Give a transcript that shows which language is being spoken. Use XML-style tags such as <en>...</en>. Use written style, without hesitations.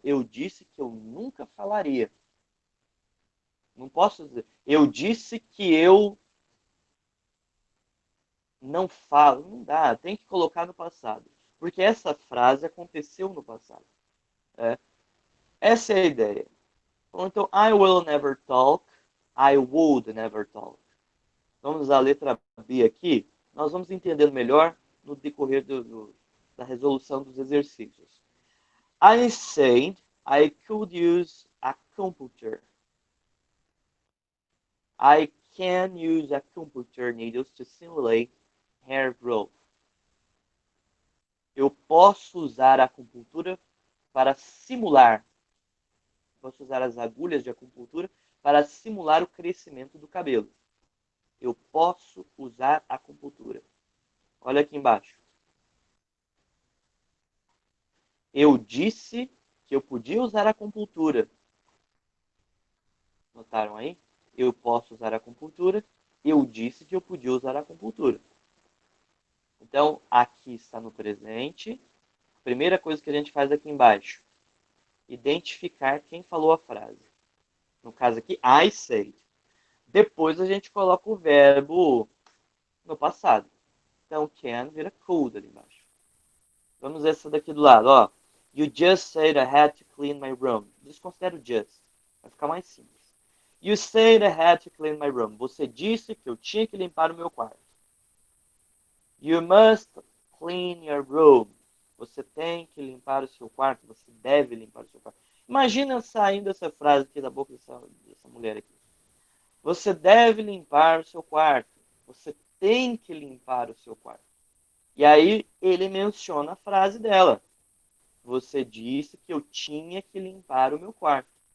<pt>Eu disse que eu nunca falaria. Não posso dizer, eu disse que eu não falo. Não dá, tem que colocar no passado. Porque essa frase aconteceu no passado. É. Essa é a ideia.</pt> <en>Então, I will never talk, I would never talk.</en> <pt>Vamos à letra B aqui. Nós vamos entendendo melhor no decorrer da resolução dos exercícios.</pt> <en>I said I could use computer. I can use acupuncture needles to simulate hair growth.</en> <pt>Eu posso usar a acupuntura para simular. Posso usar as agulhas de acupuntura para simular o crescimento do cabelo. Eu posso usar a acupuntura. Olha aqui embaixo. Eu disse que eu podia usar a acupuntura. Notaram aí? Eu posso usar a acupuntura. Eu disse que eu podia usar a acupuntura. Então, aqui está no presente. Primeira coisa que a gente faz aqui embaixo. Identificar quem falou a frase. No caso aqui,</pt> <en>I said.</en> <pt>Depois a gente coloca o verbo no passado. Então, can vira could ali embaixo. Vamos ver essa daqui do lado, ó.</pt> <en>You just said I had to clean my room.</en> <pt>Desconsidera o just. Vai ficar mais simples.</pt> <en>You said I had to clean my room.</en> <pt>Você disse que eu tinha que limpar o meu quarto.</pt> <en>You must clean your room.</en> <pt>Você tem que limpar o seu quarto. Você deve limpar o seu quarto. Imagina saindo essa frase aqui da boca dessa mulher aqui. Você deve limpar o seu quarto. Você tem que limpar o seu quarto. E aí ele menciona a frase dela. Você disse que eu tinha que limpar o meu quarto.</pt>